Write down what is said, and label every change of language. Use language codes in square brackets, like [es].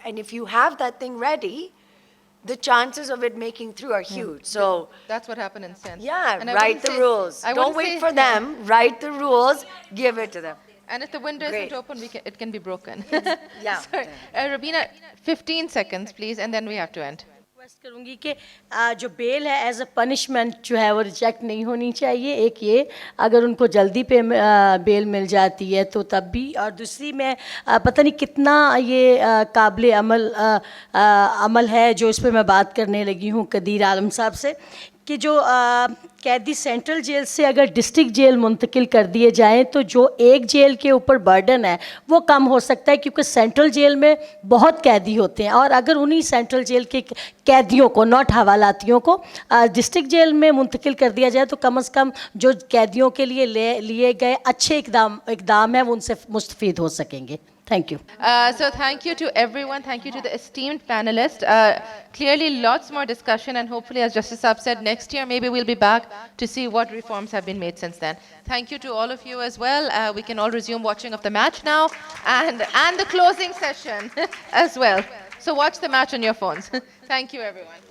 [en] And if you have that thing ready, the chances of it making through are huge. So that's what happened in Sense. yeah, And write the rules. Don't wait for them. Write the rules. Give it to them. And if the window Great. isn't open, it can be broken. Yeah. Sorry. Robina, 15 seconds, please, and then we have to end. [hi] Request करूंगी कि जो bell है [en] as a punishment [hi] जो है वो reject नहीं होनी चाहिए. एक ये अगर उनको जल्दी पे बेल मिल जाती है तो तब भी, और दूसरी मैं पता नहीं कितना ये काबिल अमल है जो इस पर मैं बात करने लगी हूँ कदीर आलम साहब से, कि जो कैदी सेंट्रल जेल से अगर डिस्ट्रिक्ट जेल मुंतकिल कर दिए जाएं तो जो एक जेल के ऊपर बर्डन है वो कम हो सकता है, क्योंकि सेंट्रल जेल में बहुत कैदी होते हैं, और अगर उन्हीं सेंट्रल जेल के कैदियों को, नॉट हवालातियों को, डिस्ट्रिक्ट जेल में मुंतकिल कर दिया जाए तो कम से कम जो कैदियों के लिए लिए गए अच्छे इकदाम है वो उनसे मुस्तफ़ीद हो सकेंगे. [en] Thank you. So thank you to everyone. Thank you to the esteemed panelists. Clearly lots more discussion, and hopefully, as Justice Saab said, next year maybe we'll be back to see what reforms have been made since then. Thank you to all of you as well. We can all resume watching of the match now, and the closing session as well. So watch the match on your phones. Thank you, everyone.